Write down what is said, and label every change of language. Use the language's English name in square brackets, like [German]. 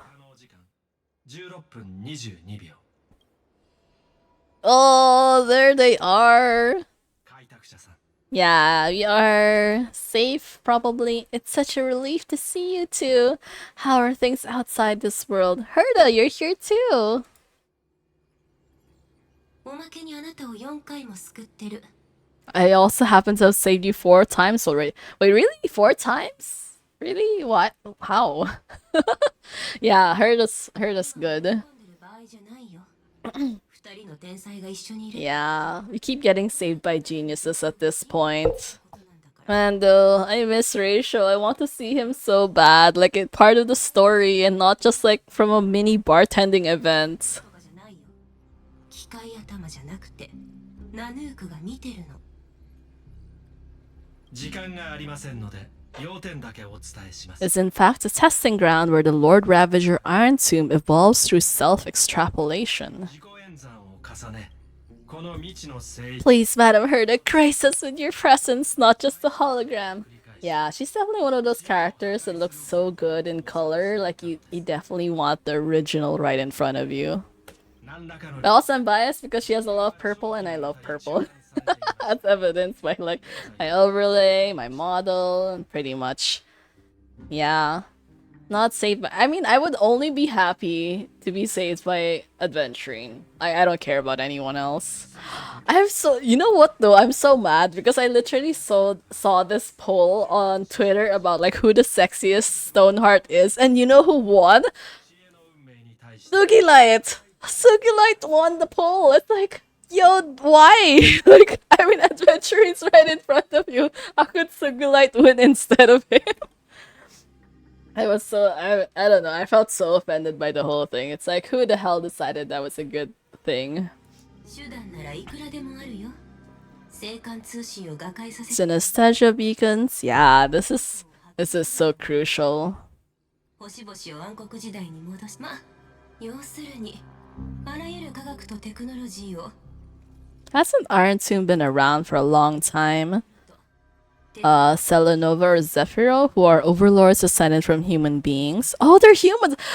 [Japanese] 可能時間16分22秒 [English] Oh, there they are. [Japanese] 開拓者さん [English] Yeah, we are safe, probably. It's such a relief to see you two. How are things outside this world? Herta, you're here too. [Japanese] おまけにあなたを4回も救ってる [English] I also happen to have saved you 4 times already. Wait, really? 4 times? Really? What? How? Yeah, Herta's good. [Japanese] 混んでる場合じゃないよ2人の天才が一緒にいる [English] Yeah, we keep getting saved by geniuses at this point. [Japanese] ことなんだから [English] And I miss Rachel. I want to see him so bad. Like, it's part of the story and not just like from a mini bartending event. [Japanese] とかじゃないよ機械頭じゃなくてナヌークが見てるの時間がありませんので要点だけお伝えします [English] Is in fact a testing ground where the Lord Ravager Iron Tomb evolves through self-extrapolation. [Japanese] 自己演算を重ねこの未知の聖域 [English] Please, Madam Herta, grace us with your presence, not just a hologram. Yeah, she's definitely one of those characters that looks so good in color. Like, you definitely want the original right in front of you. [Japanese] 何らかの [English] But also, I'm biased because she has a lot of purple and I love purple. That's evidenced by, like, my overlay, my model, and pretty much. Yeah. Not saved by. I mean, I would only be happy to be saved by adventuring. I don't care about anyone else. I'm so. You know what though? I'm so mad because I literally saw this poll on Twitter about like who the sexiest Stoneheart is, and you know who won? [Japanese] 知恵の運命に対して [English] Sugilite. Sugilite won the poll. It's like, yo, why? Like, I mean, adventuring's right in front of you. How could Sugilite win instead of him? I don't know, I felt so offended by the whole thing. It's like, who the hell decided that was a good thing? [Japanese] 手段ならいくらでもあるよ。青函通信を瓦解させ [English] Synesthesia beacons? Yeah, this is so crucial. [Japanese] 星々を暗黒時代に戻し要するにあらゆる科学とテクノロジーを [English] Hasn't Iron Tomb been around for a long time? Selenova or Zephyro, who are overlords descended from human beings. Oh, they're humans!